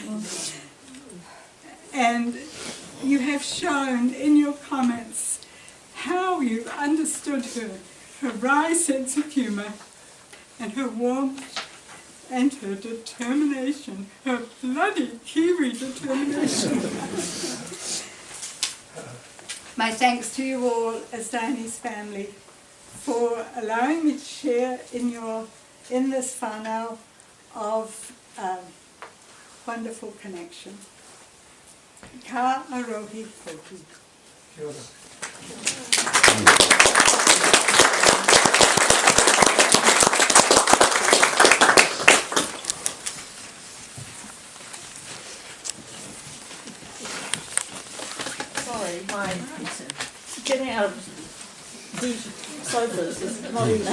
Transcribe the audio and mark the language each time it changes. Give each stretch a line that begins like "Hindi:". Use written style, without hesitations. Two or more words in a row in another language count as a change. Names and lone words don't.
English: And you have shown in your comments how you understood her wry sense of humour, and her warmth, and her determination, her bloody Kiwi determination. My thanks to you all as Diony's family for allowing me to share in this whānau of wonderful connection.
Māori: Ka arohi poki. Kia ora.
English: Sorry, my getting out of these sofas is not easy.